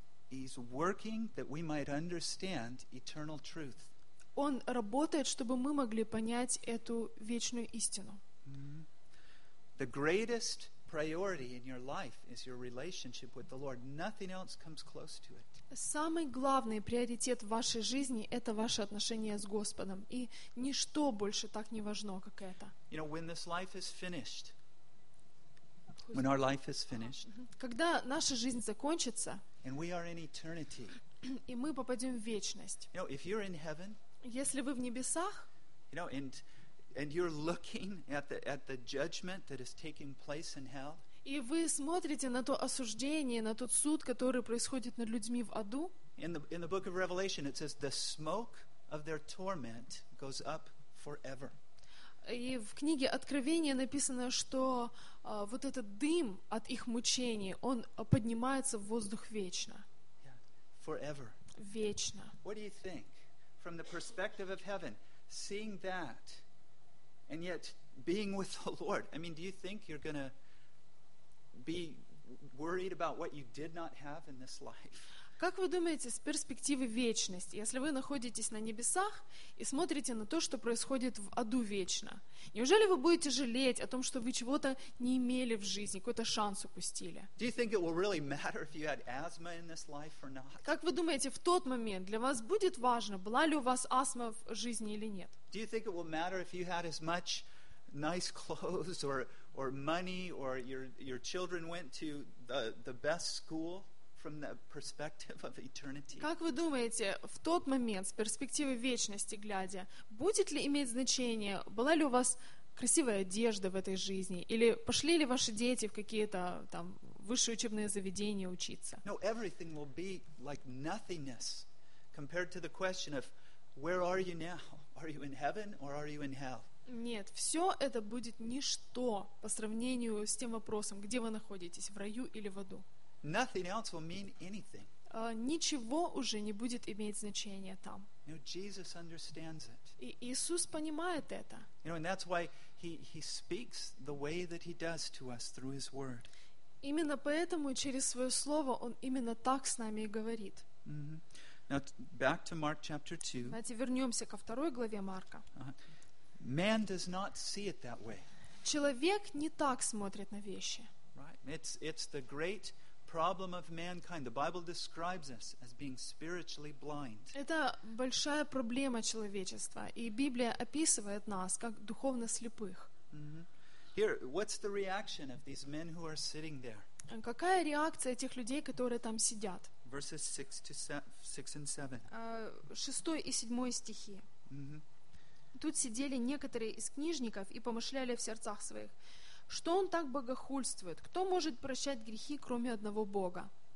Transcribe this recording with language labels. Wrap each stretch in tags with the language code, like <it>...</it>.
<en>He's working that we might understand eternal truth.</en> <ru>Он работает, чтобы мы могли понять эту вечную истину.</ru> <en>The greatest priority in your life is your relationship with the Lord. Nothing else comes close to it.</en> <ru>Самый главный приоритет в вашей жизни — это ваши отношения с Господом, и ничто больше так не важно, как это.</ru> <en>You know, when this life is finished, when our life is finished,</en> <ru>когда наша жизнь закончится,</ru> <en>and we are in eternity,</en> <ru>и мы попадем в вечность.</ru> <en>You know, if you're in heaven,</en> <ru>если вы в небесах,</ru> <en>you know, and you're looking at the judgment that is taking place in hell.</en> <ru>И вы смотрите на то осуждение, на тот суд, который происходит над людьми в аду.</ru> <en>In the book of Revelation it says the smoke of their torment goes up forever.</en> <ru>И в книге Откровения написано, что вот этот дым от их мучений, он поднимается в воздух вечно.</ru> <en>Yeah. Forever.</en> <ru>Вечно.</ru> <en>What do you think from the perspective of heaven, seeing that and yet being with the Lord? I mean, do you think you're going to be worried about what you did not have in this life?</en> <ru>Как вы думаете, с перспективы вечности, если вы находитесь на небесах и смотрите на то, что происходит в аду вечно, неужели вы будете жалеть о том, что вы чего-то не имели в жизни, какой-то шанс упустили?</ru> <en>Do you think it will really matter if you had asthma in this life or not?</en> <ru>Как вы думаете, в тот момент для вас будет важно, была ли у вас астма в жизни или нет?</ru> <en>Do you think it will matter if you had as much nice clothes or money or your children went to the best school? From the perspective of eternity.</en> <ru>Как вы думаете, в тот момент, с перспективы вечности глядя, будет ли иметь значение, была ли у вас красивая одежда в этой жизни, или пошли ли ваши дети в какие-то там высшие учебные заведения учиться?</ru> <en>No, everything will be like nothingness compared to the question of where are you now? Are you in heaven or are you in hell?</en> <ru>Нет, все это будет ничто по сравнению с тем вопросом, где вы находитесь, в раю или в аду.</ru> <en>Nothing else will mean anything.</en> <ru>Ничего уже не будет иметь значения там.</ru> <en>You know, Jesus understands it.</en> <ru>И Иисус понимает это.</ru> <en>You know, and that's why he speaks the way that he does to us through his word.</en> <ru>Именно поэтому через свое слово он именно так с нами и говорит.</ru> <en>Mm-hmm. Now back to Mark chapter 2.</en> <ru>Давайте вернемся ко второй главе Марка.</ru> <en>Man does not see it that way.</en> <ru>Человек не так смотрит на вещи.</ru> <en>Right. It's the great problem of mankind. The Bible describes us as being spiritually blind.</en> <ru>Это большая проблема человечества, и Библия описывает нас как духовно слепых.</ru> <en>Here, what's the reaction of these men who are sitting there?</en> <ru>Какая реакция этих людей, которые там сидят?</ru> <en>Verses 6 and 7.</en> <ru>6 и 7 стихи. Тут сидели некоторые из книжников и помышляли в сердцах своих. Что он так богохульствует? Кто может прощать грехи, кроме одного Бога?</ru>